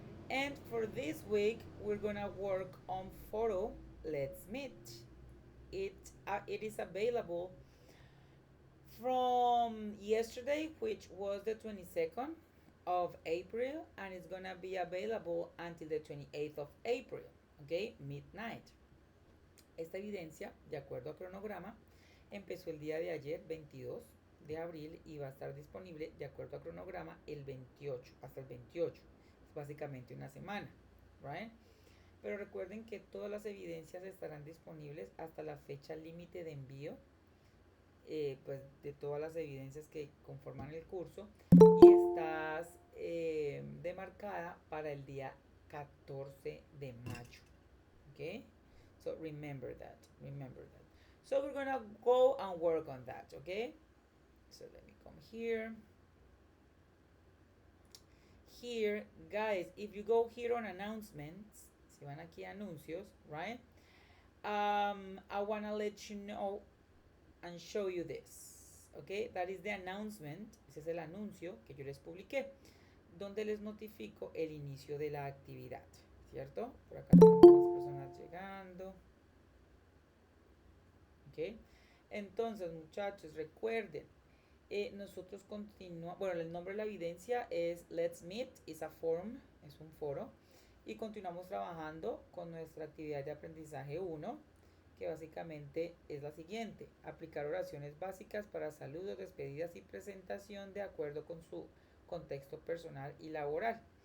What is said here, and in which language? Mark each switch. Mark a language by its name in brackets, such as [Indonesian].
[English] And for this week, we're gonna work on Foro. Let's meet. It is available from yesterday, which was the 22nd of April, and it's gonna be available until the 28th of April, okay, midnight. [Spanish] Esta evidencia, de acuerdo a cronograma, empezó el día de ayer, 22 de abril, y va a estar disponible, de acuerdo a cronograma, el 28, hasta el 28. Es básicamente una semana, right? Pero recuerden que todas las evidencias estarán disponibles hasta la fecha límite de envío, pues de todas las evidencias que conforman el curso, y estás demarcada para el día 14 de mayo. [English] Okay, so remember that. So we're gonna go and work on that. Okay, so let me come here, guys. If you go here on announcements, [Spanish] si van aquí a anuncios, [English] right? I wanna let you know and show you this. Okay, that is the announcement. [Spanish] Ese es el anuncio que yo les publiqué, donde les notifico el inicio de la actividad, ¿cierto? Por acá tenemos más personas llegando. Ok, entonces muchachos, recuerden, nosotros continuamos, bueno, el nombre de la evidencia es Let's Meet, es [English] a forum, [Spanish] es un foro, y continuamos trabajando con nuestra actividad de aprendizaje 1, que básicamente es la siguiente: aplicar oraciones básicas para saludos, despedidas y presentación de acuerdo con su contexto personal y laboral.